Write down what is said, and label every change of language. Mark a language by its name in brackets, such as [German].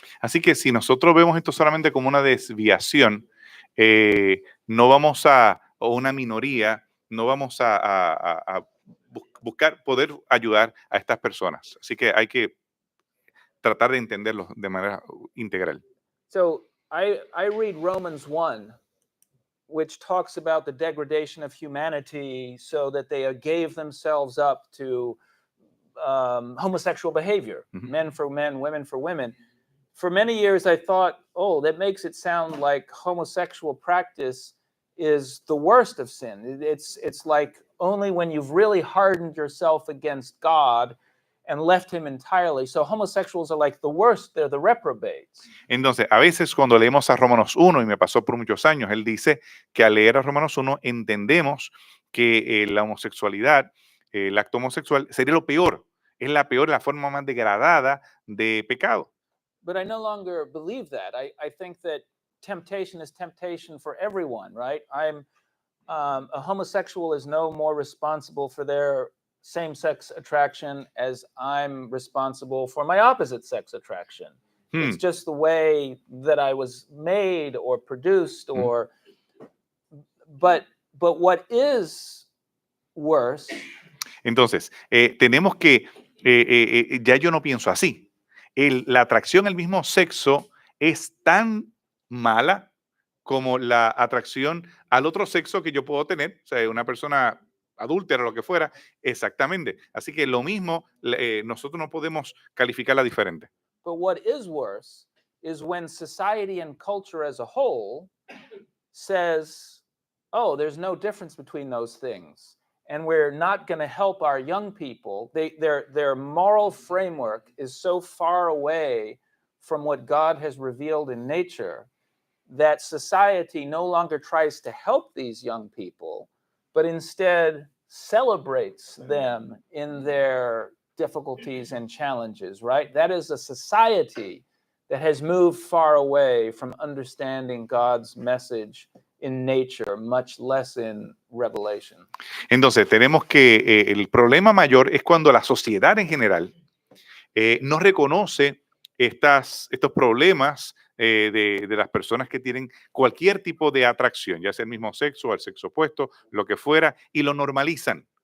[Spanish] Así que si nosotros vemos esto solamente como una desviación, no vamos o una minoría, no vamos a buscar poder ayudar a estas personas. Así que hay que tratar de entenderlos de manera integral. [English] So I read Romans 1, which talks about the degradation of humanity so that they gave themselves up to homosexual behavior, men for men, women for women. For many years, I thought, oh, that makes it sound like homosexual practice is the worst of sin. It's like only when you've really hardened yourself against God and left him entirely. So homosexuals are like the worst, they're the reprobates. [Spanish] Entonces, a veces cuando leemos a Romanos 1, y me pasó por muchos años, él dice que al leer a Romanos 1 entendemos que la homosexualidad, el acto homosexual sería lo peor, es la forma más degradada de pecado. [English] But I no longer believe that. I think that temptation is temptation for everyone, right? A homosexual is no more responsible for their same-sex attraction as I'm responsible for my opposite-sex attraction. It's just the way that I was made or produced, or but what is worse. [Spanish] Entonces, tenemos que, ya yo no pienso así. La atracción al mismo sexo es tan mala como la atracción al otro sexo que yo puedo tener, o sea, una persona adúltera o lo que fuera, exactamente. Así que lo mismo, nosotros no podemos calificarla diferente. [English] But what is worse is when society and culture as a whole says, oh, there's no difference between those things, and we're not going to help our young people. Their moral framework is so far away from what God has revealed in nature that society no longer tries to help these young people, but instead celebrates them in their difficulties and challenges, right? That is a society that has moved far away from understanding God's message in nature, much less in Revelation. [Spanish] Entonces, tenemos que el problema mayor es cuando la sociedad en general no reconoce estos problemas de las personas que tienen cualquier tipo de atracción, ya sea el mismo sexo o el sexo opuesto, lo que fuera, y lo normalizan.